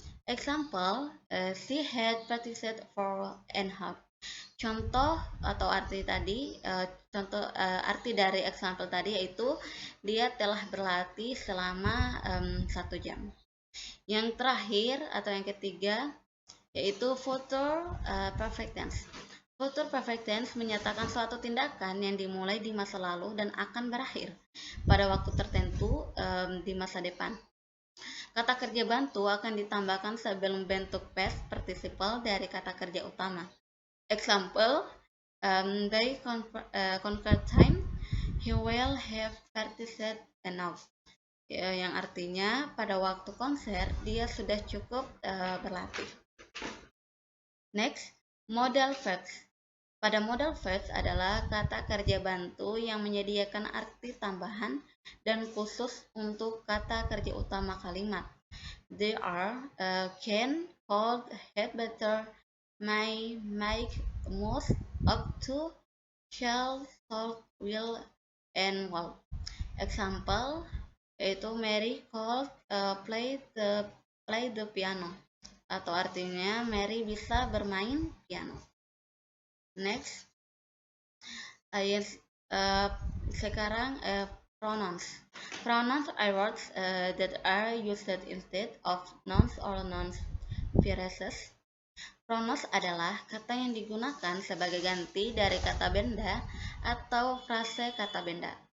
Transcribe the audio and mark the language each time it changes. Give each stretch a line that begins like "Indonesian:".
English: Example: she had practiced for an hour.
Indonesian: Contoh atau arti tadi, arti dari example tadi yaitu dia telah berlatih selama 1 jam. Yang terakhir atau yang ketiga yaitu future perfect tense. Future perfect tense menyatakan suatu tindakan yang dimulai di masa lalu dan akan berakhir pada waktu tertentu di masa depan. Kata kerja bantu akan ditambahkan sebelum bentuk past participle dari kata kerja utama.
English: Example, by convert time, he will have practiced enough.
Indonesian: Yang artinya pada waktu konser dia sudah cukup berlatih. Next, modal verbs. Pada modal verbs adalah kata kerja bantu yang menyediakan arti tambahan dan khusus untuk kata kerja utama kalimat.
English: They are can, could, had better, may, make, must, up to, shall, should, will, and will. Example yaitu Mary could play the piano,
Indonesian: atau artinya Mary bisa bermain piano.
English: Next, yes, sekarang pronouns. Pronouns are words that are used instead of nouns or noun phrases.
Indonesian: Pronouns adalah kata yang digunakan sebagai ganti dari kata benda atau frase kata benda.